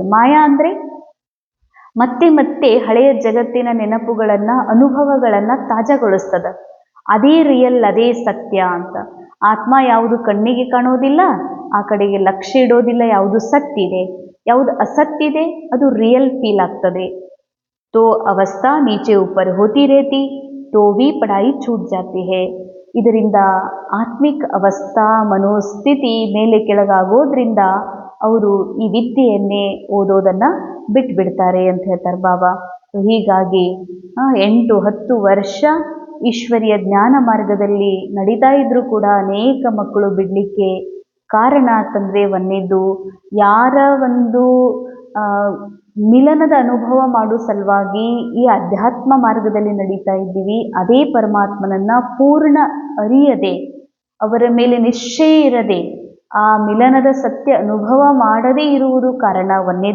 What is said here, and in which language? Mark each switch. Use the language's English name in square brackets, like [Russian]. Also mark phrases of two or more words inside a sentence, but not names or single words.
[Kannada] ಮಾಯಾ ಅಂದರೆ ಮತ್ತೆ ಮತ್ತೆ ಹಳೆಯ ಜಗತ್ತಿನ ನೆನಪುಗಳನ್ನು, ಅನುಭವಗಳನ್ನು ತಾಜಾಗೊಳಿಸ್ತದೆ. ಅದೇ ರಿಯಲ್, ಅದೇ ಸತ್ಯ ಅಂತ. ಆತ್ಮ ಯಾವುದು ಕಣ್ಣಿಗೆ ಕಾಣೋದಿಲ್ಲ, ಆ ಕಡೆಗೆ ಲಕ್ಷ್ಯ ಇಡೋದಿಲ್ಲ. ಯಾವುದು ಸತ್ಯ ಇದೆ, ಯಾವುದು ಅಸತ್ಯ ಇದೆ, ಅದು [English] real feel [Kannada] ಆಗ್ತದೆ. [Hindi] तो अवस्था नीचे ऊपर होती रहती तो भी पढ़ाई छूट जाती है. [Kannada] ಇದರಿಂದ ಆತ್ಮಿಕ ಅವಸ್ಥಾ, ಮನೋಸ್ಥಿತಿ ಮೇಲೆ ಕೆಳಗಾಗೋದ್ರಿಂದ ಅವರು ಈ ವಿದ್ಯೆಯನ್ನೇ ಓದೋದನ್ನು ಬಿಟ್ಬಿಡ್ತಾರೆ ಅಂತ ಹೇಳ್ತಾರೆ ಬಾಬಾ. ಹೀಗಾಗಿ 8-10 ವರ್ಷ ಈಶ್ವರಿಯ ಜ್ಞಾನ ಮಾರ್ಗದಲ್ಲಿ ನಡೀತಾ ಇದ್ರೂ ಕೂಡ ಅನೇಕ ಮಕ್ಕಳು ಬಿಡಲಿಕ್ಕೆ ಕಾರಣ ಅಂತಂದರೆ, ಒಂದನೇದು ಯಾರ ಒಂದು ಮಿಲನದ ಅನುಭವ ಮಾಡೋ ಸಲುವಾಗಿ ಈ ಅಧ್ಯಾತ್ಮ ಮಾರ್ಗದಲ್ಲಿ ನಡೀತಾ ಇದ್ದೀವಿ, ಅದೇ ಪರಮಾತ್ಮನನ್ನು ಪೂರ್ಣ ಅರಿಯದೆ, ಅವರ ಮೇಲೆ ನಿಶ್ಚಯ ಇರದೆ, ಆ ಮಿಲನದ ಸತ್ಯ ಅನುಭವ ಮಾಡದೇ ಇರುವುದು ಕಾರಣ ಒಂದನೇದು.